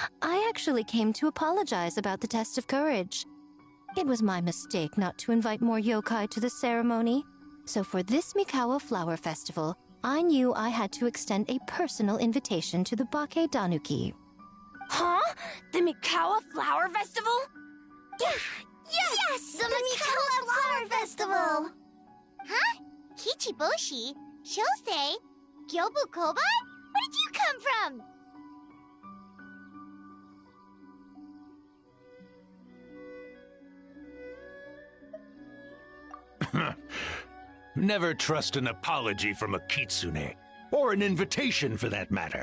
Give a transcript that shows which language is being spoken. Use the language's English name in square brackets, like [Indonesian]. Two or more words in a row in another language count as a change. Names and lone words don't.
[English] I actually came to apologize about the test of courage. It was my mistake not to invite more yokai to the ceremony. So for this Mikawa Flower Festival, I knew I had to extend a personal invitation to the Bake Danuki. Huh? The Mikawa Flower Festival? Yeah! Yes! The Mikawa Flower Festival! Huh? Kichiboshi? Shosei? Gyobu Koban? Where did you come from? Never trust an apology from a kitsune, or an invitation for that matter.